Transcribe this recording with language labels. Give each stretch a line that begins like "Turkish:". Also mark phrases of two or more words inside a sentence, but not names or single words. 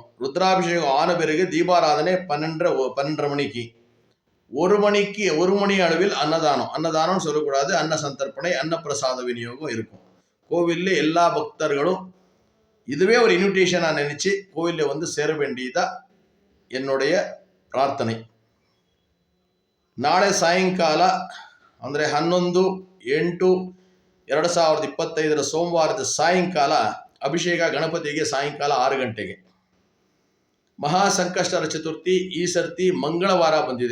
Tamil: ருத்ராபிஷேகம் ஆன பிறகு தீபாராதனை 12:30 மணிக்கு. 1 மணி அளவில் அன்னதானம் சொல்லக்கூடாது, அன்ன சந்தர்ப்பணை, அன்னப்பிரசாத விநியோகம் இருக்கும். கோவிலில் எல்லா பக்தர்களும் இதுவே ஒரு இன்விடேஷனாக நினச்சி கோவிலில் வந்து சேர வேண்டியதா என்னுடைய ಪ್ರಾರ್ಥನೆ.
Kannada: ನಾಳೆ ಸಾಯಂಕಾಲ ಅಂದರೆ 11/8/2025 ಸೋಮವಾರದ ಸಾಯಂಕಾಲ ಅಭಿಷೇಕ ಗಣಪತಿಗೆ ಸಾಯಂಕಾಲ 6 ಗಂಟೆಗೆ. ಮಹಾಸಂಕಷ್ಟಹರ ಚತುರ್ಥಿ ಈ ಸರ್ತಿ ಮಂಗಳವಾರ ಬಂದಿದೆ.